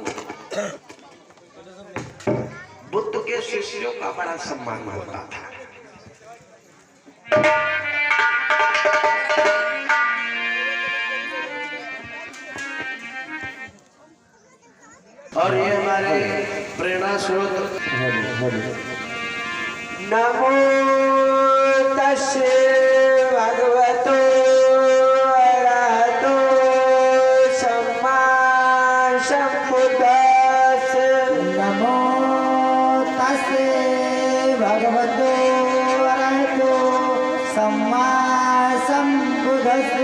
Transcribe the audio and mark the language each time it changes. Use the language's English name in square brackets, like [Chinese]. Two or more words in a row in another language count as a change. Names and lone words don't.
[Hindi] बुद्ध के शिष्यों का बड़ा सम्मान होता था। और ये हमारे प्रेरणा स्रोत [Pali] नमो तस्से भगवतो अरहतो सम्मा सम्बुद्धस्से। नमो तस्से भगवतो अरहतो सम्मा सम्बुद्धस्से।